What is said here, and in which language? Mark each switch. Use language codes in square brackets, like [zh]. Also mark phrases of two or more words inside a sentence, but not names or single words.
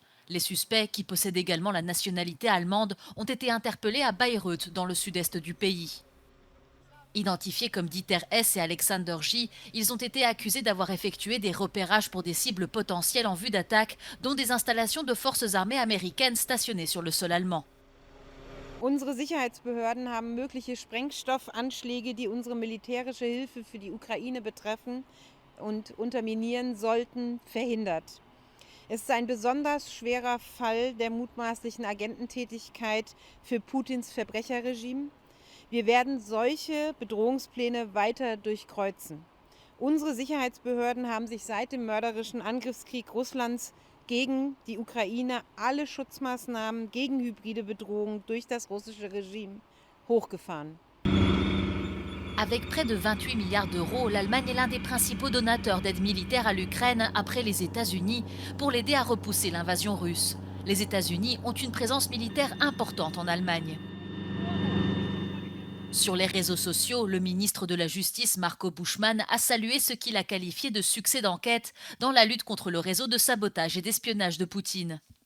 [fr] Les suspects, qui possèdent également la nationalité allemande, ont été interpellés à Bayreuth, dans le sud-est du pays. Identifiés comme Dieter S. et Alexander J., ils ont été accusés d'avoir effectué des repérages pour des cibles potentielles en vue d'attaque, dont des installations de forces armées américaines stationnées sur le sol allemand. [de] Unsere Sicherheitsbehörden haben mögliche Sprengstoffanschläge, die unsere militärische Hilfe für die Ukraine betreffen und unterminieren sollten, verhindert. Es ist ein besonders schwerer Fall der mutmaßlichen Agententätigkeit für Putins Verbrecherregime. Wir werden solche Bedrohungspläne weiter durchkreuzen. Unsere Sicherheitsbehörden haben sich seit dem mörderischen Angriffskrieg Russlands gegen die Ukraine alle Schutzmaßnahmen gegen hybride Bedrohungen durch das russische Regime hochgefahren. [fr] Avec près de 28 milliards d'euros, l'Allemagne est l'un des principaux donateurs d'aide militaire à l'Ukraine après les États-Unis pour l'aider à repousser l'invasion russe. Les États-Unis ont une présence militaire importante en Allemagne. Sur les réseaux sociaux, le ministre de la Justice, Marco Buschmann, a salué ce qu'il a qualifié de succès d'enquête dans la lutte contre le réseau de sabotage et d'espionnage de Poutine.